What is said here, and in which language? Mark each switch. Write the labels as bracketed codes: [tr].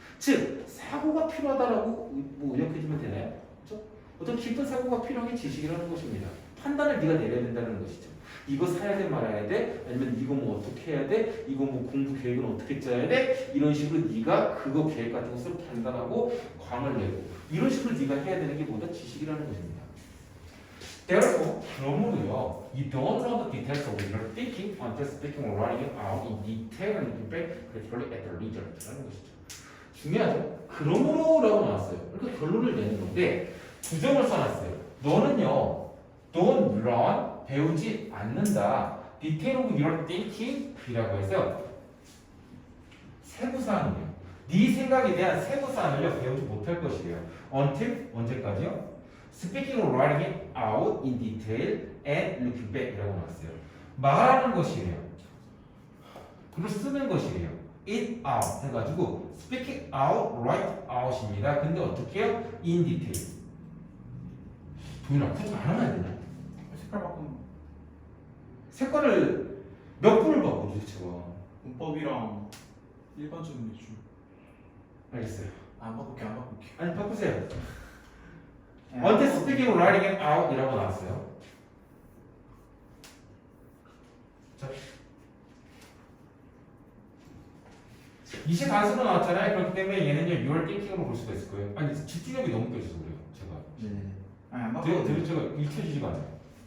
[ko] 즉 사고가 필요하다라고 뭐 의역해주면 되나요? 그렇죠? 어떤 깊은 사고가 필요한 게 지식이라는 것입니다. 판단을 네가 내려야 된다는 것이죠. 이거 사야 돼 말아야 돼? 아니면 이거 뭐 어떻게 해야 돼? 이거 뭐 공부 계획은 어떻게 짜야 돼? 이런 식으로 네가 그거 계획 같은 것을 판단하고 광을 내고 이런 식으로 네가 해야 되는 게 뭐다? 지식이라는 것입니다. [en] Therefore, [ko] 그러므로요, [en] you don't know the details of your thinking until speaking or writing it out in detail and looking back critically at the result라는 것이죠. [ko] 중요하죠? 그러므로라고 나왔어요. 그러니까 결론을 내는 건데 부정을 써놨어요. 너는요, [en] don't learn, [ko] 배우지 않는다. [en] Detail of your thinking이라고 해서 세부사항이에요. [ko] 네 생각에 대한 세부사항을요 배우지 못할 것이에요. [en] Until [ko] 언제까지요? [en] Speaking or writing it out in detail and looking back이라고 나왔어요. [ko] 말하는 것이에요. 그리고 쓰는 것이에요. [en] It out 해가지고 speaking out, write out입니다. [ko] 근데 어떻게 해요? [en] In detail. [ko] 동일아, 굳이 안 하면 안 되냐? 색깔 바꾸는 색깔을 몇 분을 바꿔 도대체 와. 문법이랑 일반적인 기준. 알겠어요. 안 바꿀게 안 바꿀게. 아니 바꾸세요. [en] 언제 speaking or writing it out 이라고 나왔어요. [ko] 자, 이시 단수로 나왔잖아요. 그렇기 때문에 얘는요 [en] your thinking [ko] 으로 볼 수가 있을 거예요. 아니 집중력이 너무 깨져서 그래요. 제가. 네네. 아니 안 바꿔도 제가 읽혀지지가 않아요.